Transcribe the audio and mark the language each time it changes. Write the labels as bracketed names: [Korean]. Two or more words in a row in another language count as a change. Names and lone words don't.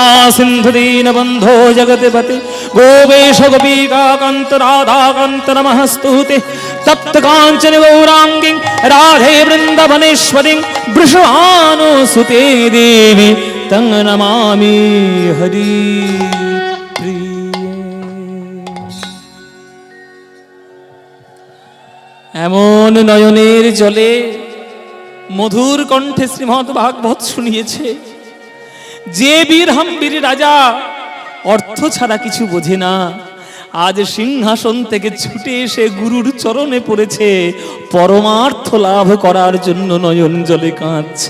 [Sanskrit] सिन्धु दीनबन्धो जगत्पते गोपेश गोपीकान्त राधाकान्त नमस्तुते तप्त काञ्चन गौराङ्गी राधे वृन्दवनेश्वरी वृषभानुसुते देवी तं नमामि हरि [Bangla] এমন নয়নের জলে মধুর কণ্ঠে শ্রীমদ্ ভাগবত শুনিয়েছে। যে বীরহাম্বীর রাজা অর্থ ছাড়া কিছু বোঝে না, আজ সিংহাসন থেকে ছুটে এসে গুরুর চরণে পড়েছে, পরমার্থ লাভ করার জন্য নয়ন জলে কাঁদছে।